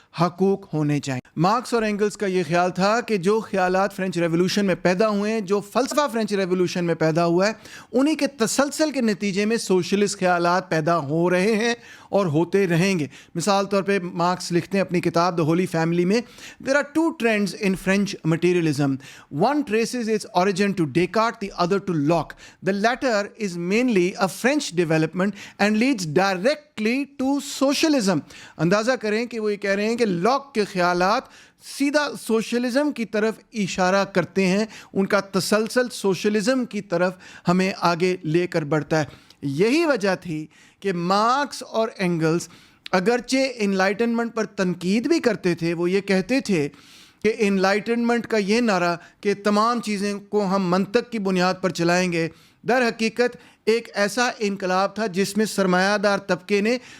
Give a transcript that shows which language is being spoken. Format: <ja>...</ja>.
<ur>حقوق ہونے چاہیے۔ مارکس اور اینگلس کا یہ خیال تھا کہ جو خیالات فرینچ ریولوشن میں پیدا ہوئے ہیں، جو فلسفہ فرینچ ریولوشن میں پیدا ہوا ہے، انہی کے تسلسل کے نتیجے میں سوشلسٹ خیالات پیدا ہو رہے ہیں اور ہوتے رہیں گے۔ مثال طور پہ مارکس لکھتے ہیں اپنی کتاب The Holy Family میں</ur> <en>there are two trends in French materialism. One traces its origin to Descartes, the other to Locke. The latter is mainly a French development and leads directly to socialism.</en> <ur>اندازہ کریں کہ وہ یہ کہہ رہے ہیں کہ لاک کے خیالات سیدھا سوشلزم کی طرف اشارہ کرتے ہیں، ان کا تسلسل سوشلزم کی طرف ہمیں آگے لے کر بڑھتا ہے۔ یہی وجہ تھی کہ مارکس اور اینگلس اگرچہ انلائٹنمنٹ پر تنقید بھی کرتے تھے، وہ یہ کہتے تھے کہ انلائٹنمنٹ کا یہ نعرہ کہ تمام چیزیں کو ہم منطق کی بنیاد پر چلائیں گے، در حقیقت ایک ایسا انقلاب تھا جس میں سرمایہ دار طبقے نے</ur>